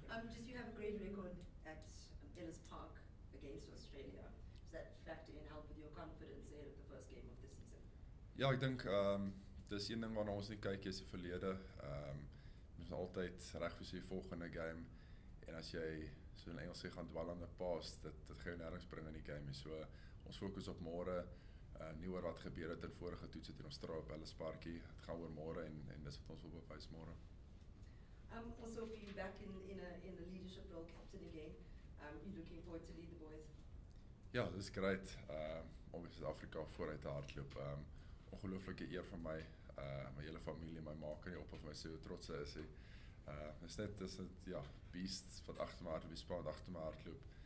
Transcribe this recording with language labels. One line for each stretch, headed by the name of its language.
English: Just you have a great record at Ellis Park against Australia. Does that factor in help with your confidence ahead of the first game of the season?
Afrikaans: Ja, ek dink dis een ding waarna ons nie kyk is die verlede. Ons is altyd reg vir sy volgende game, en as jy so in Engels sê gaan dwal aan
English: the past,
Afrikaans: dit gaan jou nêrens bring in die game. So ons fokus op môre, nie oor wat gebeur het in vorige toetse teen Australië op Ellis Parkie. Dit gaan oor môre, en dis wat ons wil bewys môre.
English: Also for you back in the leadership role, captain again. You're looking forward to lead the boys?
Afrikaans: Ja, dis great. Om in Suid-Afrika vooruit te hardloop. Ongelooflike eer vir my, my hele familie, my ma kan nie op my sê hoe trots sy is. Dis net ja, beasts wat agter my hardloop, die span wat agter my hardloop.